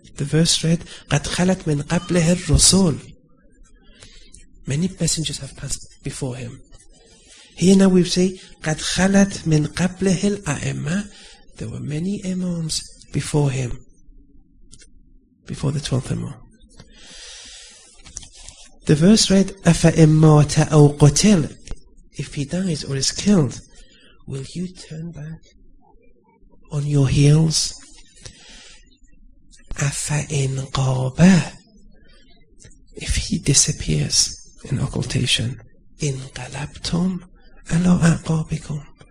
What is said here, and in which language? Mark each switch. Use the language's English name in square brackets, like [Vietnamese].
[English] The verse read, [Arabic] قد خلت من قبله الرسل. [English] Many messengers have passed before him. Here now we say, [Arabic] قد خلت من قبله الأئمة. [English] There were many imams before him, before the 12th Imam. The verse read, [Arabic] أفإن مات أو قتل. [English] If he dies or is killed, will you turn back on your heels? [Arabic] أفإن غاب. [English] If he disappears in occultation, [Arabic] انقلبتم على أعقابكم.